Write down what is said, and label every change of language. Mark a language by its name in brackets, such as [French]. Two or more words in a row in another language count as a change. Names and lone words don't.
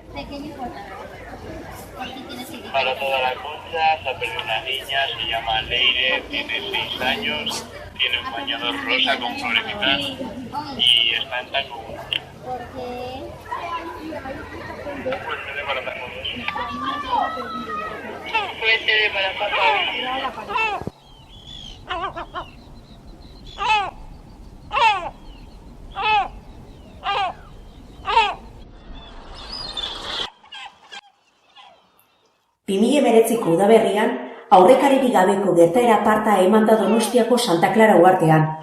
[Spanish] Para toda la concha, se ha perdido una niña, se llama Leire, tiene 6 años, tiene un bañador rosa con florecitas y está en taco. Pues se desbarata con eso. Pues se desbarata con eso. [Basque] 2019ko udaberrian, aurrekaririk gabeko gertaera aparta eman da Donostiako Santa Clara uhartean.